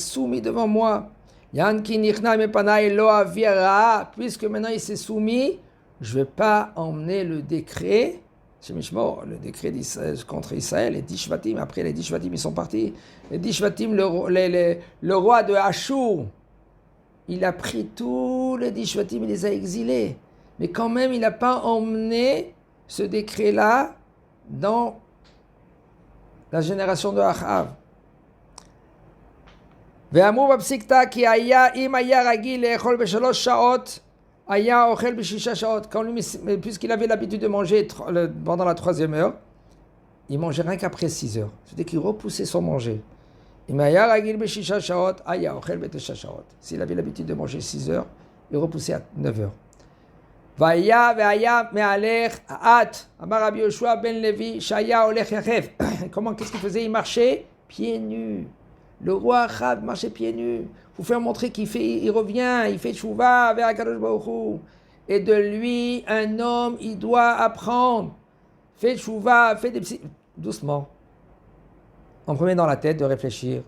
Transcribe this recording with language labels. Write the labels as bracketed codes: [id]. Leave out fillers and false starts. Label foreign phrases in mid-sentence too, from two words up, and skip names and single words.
[fr] Il s'est soumis devant moi. [he] יען כי נכנע מפני לא אביא הרעה, [fr] puisque maintenant il s'est soumis, je ne vais pas emmener le décret, le décret contre Israël, les 10 Shvatim, après les 10 Shvatim ils sont partis, les 10 Shvatim, le roi de Ashur, il a pris tous les 10 Shvatim, il les a exilés, mais quand même il n'a pas emmené ce décret-là dans la génération de Achav. [he] ואמרו בפסיקתא כי היה, אם היה רגיל לאכול בשלוש שעות, היה אוכל בשישה שעות. [fr] Puisqu'il avait l'habitude de manger pendant la 3e heure, il mangeait rien qu'après 6 heures. C'est-à-dire qu'il repoussait son manger. [he] אם היה רגיל בשישה שעות, היה אוכל בתשע שעות. [fr] S'il avait l'habitude de manger 6 heures, il repoussait à 9 heures. [he] והיה מהלך האט, אמר רבי יהושע בן לוי, שהיה הולך יחף. [fr] Comment, qu'est-ce qu'il faisait? Il marchait pieds nus. Le roi Achab marchait pieds nus. Pour faire montrer il revient, il fait tchouva vers [he] הקדוש ברוך הוא. [fr] Et de lui, un homme, il doit apprendre. Fait tchouva, fait des doucement. On remet dans la tête de réfléchir.